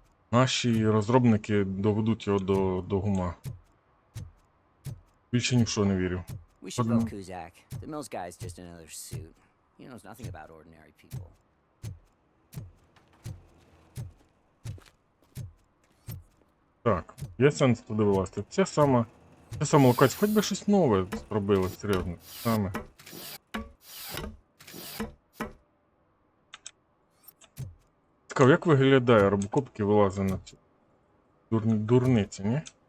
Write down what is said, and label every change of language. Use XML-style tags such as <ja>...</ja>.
<uk>Наші розробники доведуть його до гума. Більше ні в що не вірю.</uk> <en>We should vote Kuzak. The Mills guy's just another suit. He knows nothing about ordinary people.</en> <uk>Так, є сенс туди вилазити. Ця сама локація, хоч би щось нове зробили, серйозно. Саме. Цікаво, як виглядає RoboCop, який вилазить на цю дурниці, ні?</uk>